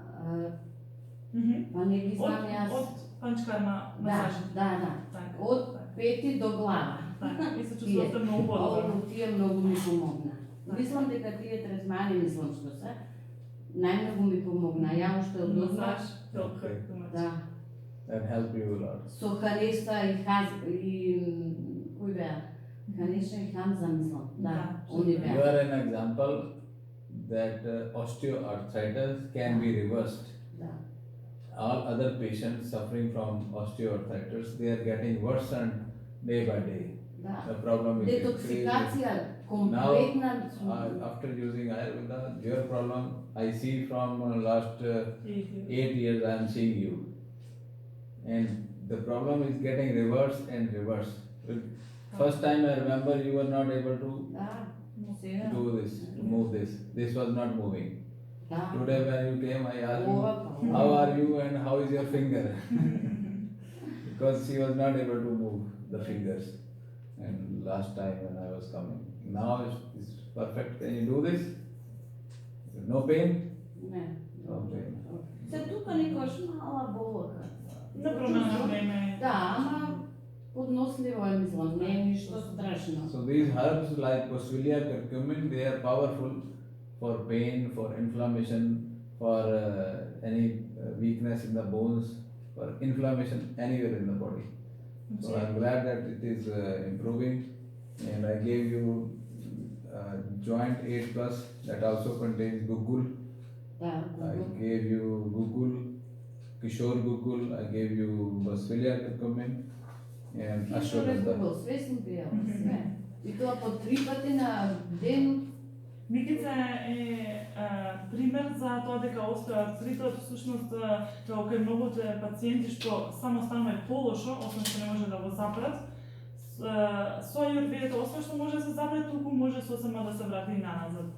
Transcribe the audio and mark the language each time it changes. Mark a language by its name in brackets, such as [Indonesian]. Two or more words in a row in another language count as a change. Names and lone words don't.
[Macedonian] Па не ги знам јас. Од панчкарма масажи? Да. Од пети до глава. И се чувствувате многу подобро. Тие многу ми помогна. Мислам дека тие третмани, мислам што се, најмногу ми помогна. Ја уште од масаж, да. [English] That helped you a lot. [Macedonian] Со Хареса и кој беа? Хареса и Хамза, мислам. Да, они беа. [English] You are an example that osteoarthritis can be reversed. All other patients suffering from osteoarthritis, they are getting worse and day by day. The problem is [Macedonian] детоксикација комплетна. [English] Now, after using Ayurveda, your problem I see from last 8 years I am seeing you, and the problem is getting reversed and reversed. First time I remember you were not able to do this, to move this. This was not moving. Today when you came, I asked you, how are you and how is your finger? Because she was not able to move the fingers. And last time when I was coming. Now it's perfect. Can you do this? No pain? No pain. [Macedonian] Се тука некојаш мала болка. Не промена време. Да, ама подносливо е, мислам, не е ништо страшно. [English] So these herbs like Boswellia curcumin, they are powerful for pain, for inflammation, for any weakness in the bones, for inflammation anywhere in the body. So I'm glad that it is improving, and I gave you Joint 8 Plus that also contains Gugul. I gave you Gugul, Kishore Gugul, I gave you Boswellia curcumin and Ashwagandha. Gugul, [Macedonian] све сум пиела, све. И тоа по 3 пати на ден. Микица е пример за тоа дека остеоартритот всушност како кај многуте пациенти што само станува полошо, освен што не може да го запрат, со ајурведата освен што може да се запре, туку може сосема да се врати и наназад.